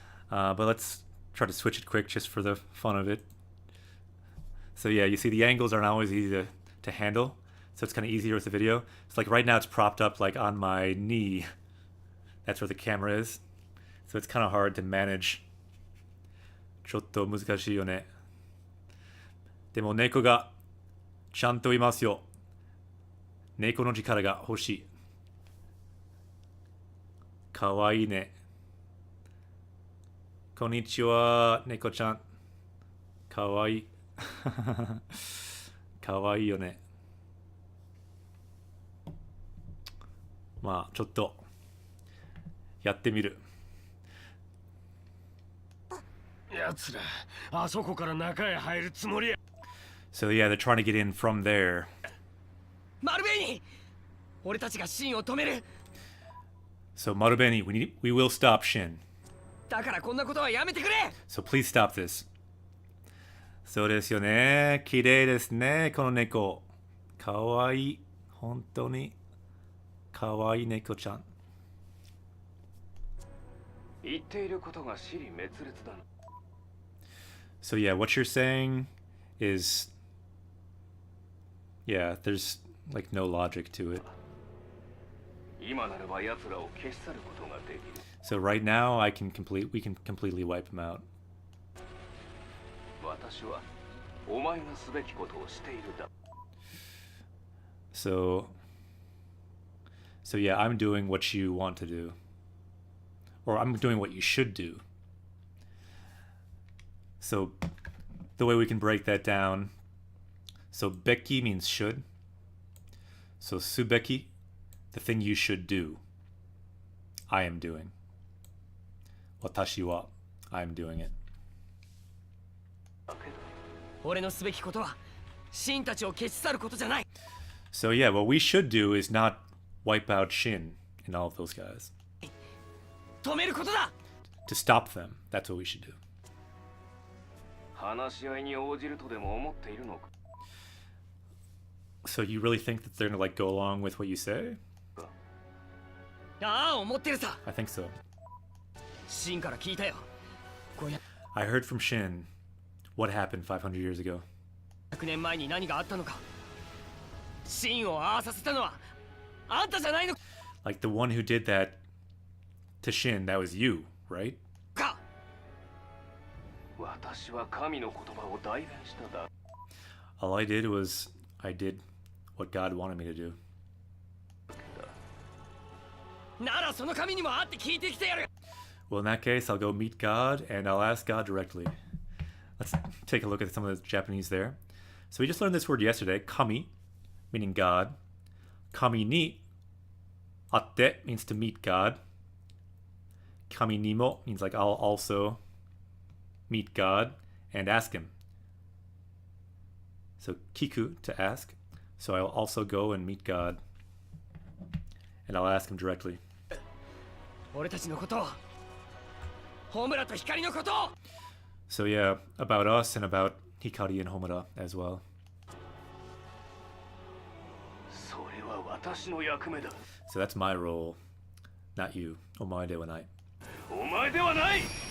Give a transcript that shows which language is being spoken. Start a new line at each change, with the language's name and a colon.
English: But let's try to switch it quick just for the fun of it. So yeah, you see the angles aren't always easy to handle. So it's kind of easier with the video. It's like right now it's propped up like on my knee. That's where the camera is. So it's kind of hard to manage.
Japanese: ちょっと難しいよね。でも猫がちゃんといますよ。猫の力が欲しい。かわいいね。こんにちは、猫ちゃん。かわいい。かわいいよね。まあちょっとやってみる。奴ら、あそこから中へ入るつもりや。
English: So yeah, they're trying to get in from there.
Japanese: マルベイニ、俺たちがシンを止める。
English: So Marubeni, we will stop Shin.
Japanese: だからこんなことはやめてくれ。
English: So please stop this.
Japanese: そうですよね。綺麗ですね、この猫。かわいい。本当に。かわいい猫ちゃん。言っていることが支離滅裂だな。
English: So yeah, what you're saying is, yeah, there's like no logic to it.
Japanese: 今ならば奴らを消し去ることができる。
English: So right now, we can completely wipe him out.
Japanese: 私はお前がすべきことをしているだ。
English: So yeah, I'm doing what you want to do. Or I'm doing what you should do. So the way we can break that down. So Beki means should. So Subeki, the thing you should do. I am doing.
Japanese: Watashi wa,
English: I am doing it.
Japanese: 俺のすべきことはシンたちを消し去ることじゃない。
English: So yeah, what we should do is not wipe out Shin and all of those guys.
Japanese: 止めることだ。
English: To stop them, that's what we should do.
Japanese: 話し合いに応じるとでも思っているのか。
English: So you really think that they're gonna like go along with what you say?
Japanese: ああ、思ってるさ。
English: I think so.
Japanese: シンから聞いたよ。
English: I heard from Shin what happened 500 years ago.
Japanese: 100年前に何があったのか。シンをああさせたのはあんたじゃないの
English: Like the one who did that to Shin, that was you, right?
Japanese: か。私は神の言葉を代弁しただ。
English: All I did was I did what God wanted me to do.
Japanese: ならその神にも会って聞いてきてやる。
English: Well, in that case, I'll go meet God and I'll ask God directly. Let's take a look at some of the Japanese there. So we just learned this word yesterday, kami, meaning God.
Japanese: Kami ni atte
English: means to meet God.
Japanese: Kami ni mo
English: means like I'll also meet God and ask him. So kiku, to ask. So I'll also go and meet God and I'll ask him directly.
Japanese: 俺たちのことを、ホムラと光のことを。
English: So yeah, about us and about Hikari and Homura as well.
Japanese: それは私の役目だ。
English: So that's my role, not you.
Japanese: Omae de wa nai. お前ではない。
English: So